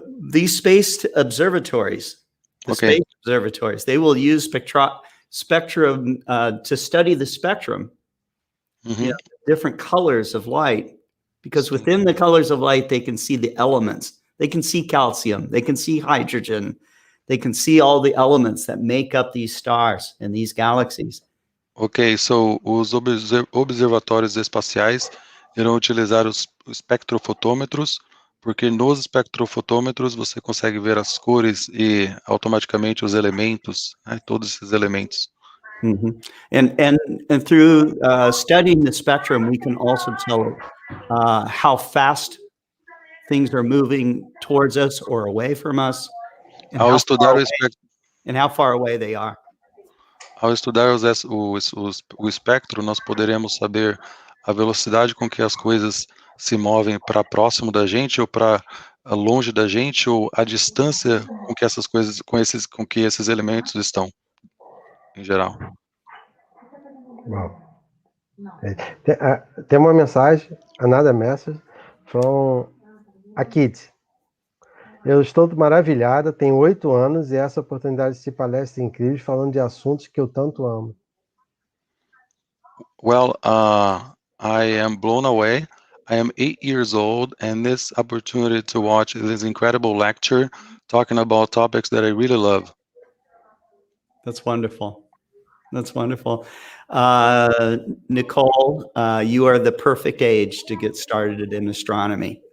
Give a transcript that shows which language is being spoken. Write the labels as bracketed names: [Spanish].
[English] These space observatories, space observatories, they will use spectrum to study the spectrum, different colors of light, because within the colors of light, they can see the elements. They can see calcium. They can see hydrogen. They can see all the elements that make up these stars and these galaxies. [Portuguese] Ok, so os observatórios espaciais irão utilizar os espectrofotômetros, porque nos espectrofotômetros você consegue ver as cores e automaticamente os elementos, né, todos esses elementos. [English] And through studying the spectrum, we can also tell how fast things are moving towards us or away from us, and how far away they are. [Portuguese] Ao estudar o espectro, nós poderemos saber a velocidade com que as coisas se movem para próximo da gente ou para longe da gente, ou a distância com que essas coisas, com que esses elementos estão, em geral. Bom. Tem uma mensagem, [English] another message from a kid. [Portuguese] Eu estou maravilhada, tenho 8 anos e essa oportunidade de assistir palestras incríveis falando de assuntos que eu tanto amo. [English] Well, I am blown away. I am 8 years old, and this opportunity to watch this incredible lecture talking about topics that I really love. That's wonderful. That's wonderful. Nicole, you are the perfect age to get started in astronomy.